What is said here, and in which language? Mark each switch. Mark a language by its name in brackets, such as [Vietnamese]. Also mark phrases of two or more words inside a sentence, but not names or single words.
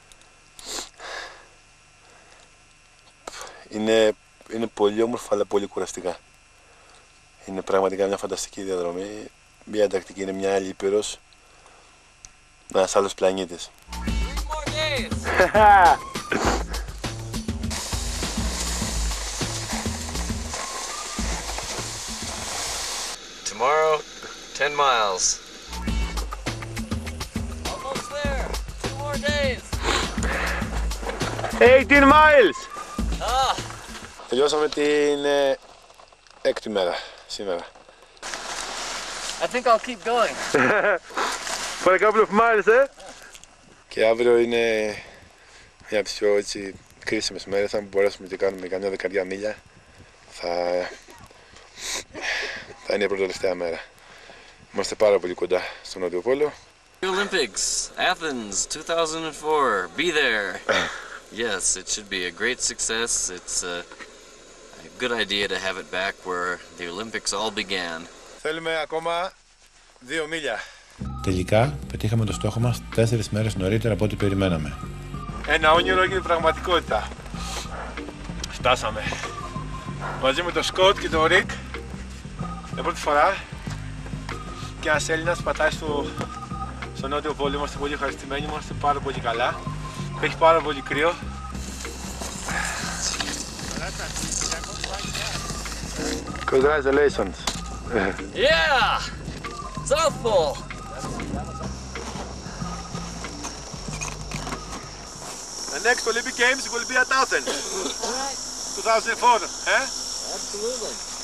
[Greek] Είναι πολύ όμορφα αλλά πολύ κουραστικά. Είναι πραγματικά μια φανταστική διαδρομή. Μια Ανταρκτική είναι μια άλλη ήπειρος. Ένας άλλος πλανήτης. [English] Tomorrow, 10 miles. Almost there. 2 more days. 18 miles! [Greek] Τελειώσαμε την έκτη μέρα σήμερα. [English] I think I'll keep going. For a couple of miles, eh? [Greek] Και αύριο είναι μια από τις πιο έτσι, κρίσιμες μέρες. Αν μπορέσουμε και κάνουμε καμιά 10 μίλια, θα είναι η πρώτη τελευταία μέρα. Είμαστε πάρα πολύ κοντά στο Νότιο Πόλο. [English] Olympics, Athens, 2004. Be there. Yes, it should be a great success. It's a good idea to have it back where the Olympics all began. [Greek] Θέλουμε ακόμα 2 μίλια. Τελικά πετύχαμε το στόχο μας 4 μέρες νωρίτερα από ό,τι περιμέναμε. Ένα όνειρο έγινε πραγματικότητα. Φτάσαμε. Μαζί με τον Σκοτ και τον Ρικ για πρώτη φορά και ένας Έλληνας πατάει στο Νότιο Πόλο. Είμαστε πολύ ευχαριστημένοι, είμαστε πάρα πολύ καλά. Έχει πάρα πολύ κρύο. [English] Congratulations. Yeah! South Pole. The next Olympic Games will be at Athens. 2004, eh? Absolutely.